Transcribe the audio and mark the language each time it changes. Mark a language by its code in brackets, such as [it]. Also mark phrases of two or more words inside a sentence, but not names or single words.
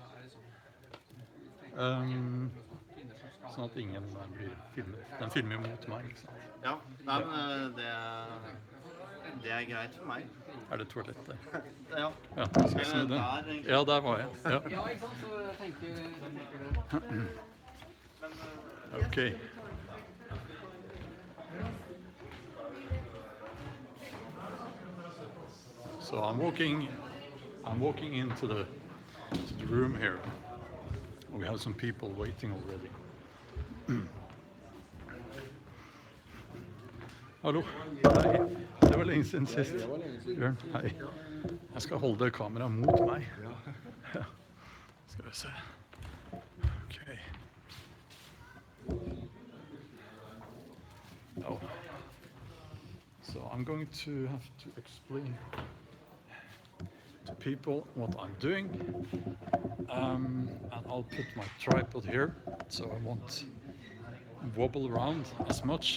[no] Sånn at ingen blir filmet. Den filmer mot meg, ikke sant? Ja, nei, men det er greit for meg. Er det toalettet? Ja. Ja, skal jeg snu den? Ja, der var jeg. Ja. Ja, ikke sant, så tenker [en] Okay. So I'm walking into the room here. We have some people waiting already. [no] Hallo. Hei. Det var lenge siden sist. Bjørn, hei. Jeg skal holde kameraet mot meg. Ja. Skal vi se. [en] Okay. Oh. So I'm going to have to explain to people what I'm doing, and I'll put my tripod here so I won't wobble around as much.